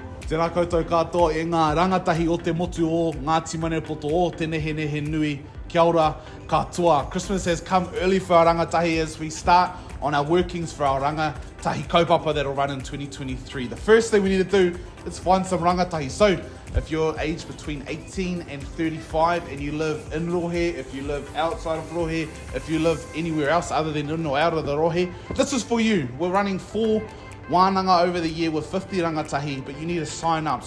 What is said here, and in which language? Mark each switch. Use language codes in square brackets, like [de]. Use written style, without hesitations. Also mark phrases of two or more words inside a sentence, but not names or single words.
[mi] Tēnā koutou katoa e ngā rangatahi o te motu o Ngāti Manepoto o te nehe nui. Kia ora katoa. [en] Christmas has come early for our rangatahi as we start on our workings for our [mi] rangatahi kaupapa [en] that'll run in 2023. The first thing we need to do is find some rangatahi. So if you're aged between 18 and 35 and you live in Rohe, if you live outside of Rohe, if you live anywhere else other than in or out of the Rohe, this is for you. We're running 4 wānanga over the year with 50 rangatahi, but you need to sign up.